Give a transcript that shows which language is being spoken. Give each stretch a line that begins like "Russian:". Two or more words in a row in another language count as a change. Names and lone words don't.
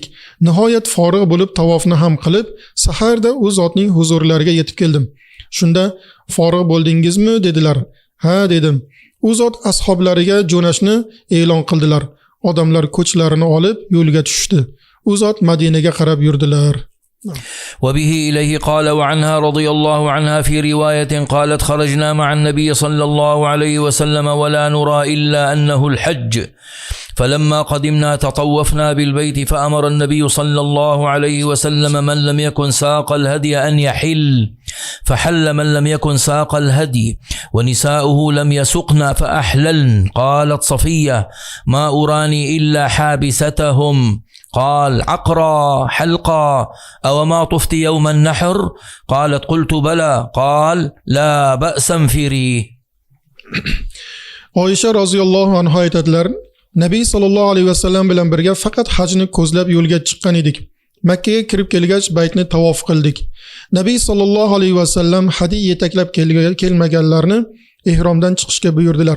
Uzbek: Nihoyat forig' bo'lib tavofni ham qilib, saharda u zotning huzurlariga yetib keldim. Shunda "Forig' bo'ldingizmi?" dedilar. "Ha" dedim. U zot ashablariga jo'nashni e'lon qildilar. Odamlar ko'chlarini olib yo'lga tushdi. U zot Madinaga qarab yurdilar.
Arabic: وبه إليه قال وعنها رضي الله عنها في رواية قالت خرجنا مع النبي صلى الله عليه وسلم ولا نرى إلا أنه الحج فلما قدمنا تطوفنا بالبيت فأمر النبي صلى الله عليه وسلم من لم يكن ساق الهدي أن يحل فحل من لم يكن ساق الهدي ونساؤه لم يسقن فأحللن قالت صفية ما أراني إلا حابستهم قال عقرا حلقا أو ما طفت يوم النحر قالت قلت بلى قال لا بأس انفري.
Uzbek: Oysha
Arabic: رضي الله عنها
Uzbek: aytadilar: Nabiy
Arabic: صلى الله عليه وسلم
Uzbek: bilan birga faqat hajni ko'zlab yo'lga chiqqan edik. Makkaga kirib kelgach baytni tavof qildik. Nabiy
Arabic: صلى الله عليه وسلم
Uzbek: hadiy yetaklab kelmaganlarni ihromdan chiqishga buyurdilar.